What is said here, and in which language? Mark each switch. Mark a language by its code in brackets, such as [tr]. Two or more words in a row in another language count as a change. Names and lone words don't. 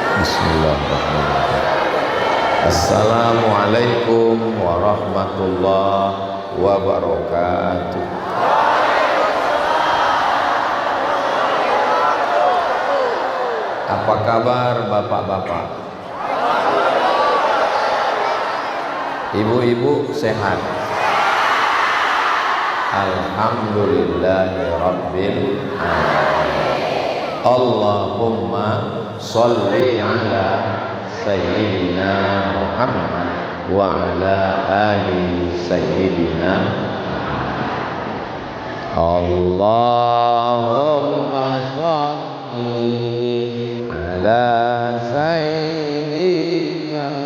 [ar] بسم الله الرحمن الرحيم. السلام عليكم ورحمة الله وبركاته. [id] Apa kabar bapak-bapak? Ibu-ibu sehat? [ar] الحمد لله رب العالمين. اللهم صل على سيدنا محمد وعلى آل سيدنا اللهم صل على سيدنا